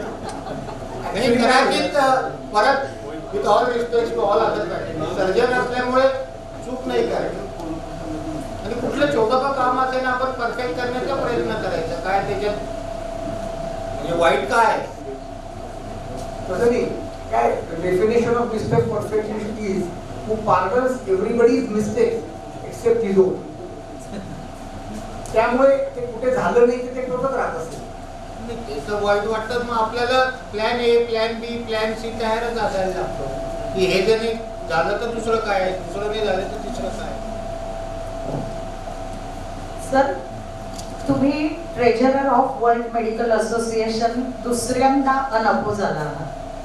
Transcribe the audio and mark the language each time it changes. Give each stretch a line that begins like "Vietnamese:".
Marathi: आणि कदाचित परत
English: with all respect to all other pattern,
Marathi: surgeon असल्यामुळे चूक नाही करायची आणि कुठलं छोटं काम असेल आपण परफेक्ट करण्याचा प्रयत्न करायचा. काय त्याच्यात म्हणजे वाईट काय? तसं नाही.
English: काय definition of mister perfectionist is who pardons everybody's mistakes except his own.
Marathi: त्यामुळे ते कुठे झालं नाही ते टोचत राहत असेल. वाईट वाटतं मग आपल्याला plan A, plan B, plan C तयारच असायला लागतो की हे जर नाही झालं तर दुसरं काय, दुसरं नाही झालं तर तिसरं काय. सर तुम्ही
English: treasurer of world medical association
Marathi: दुसऱ्यांदा अनअपोज आला आहात.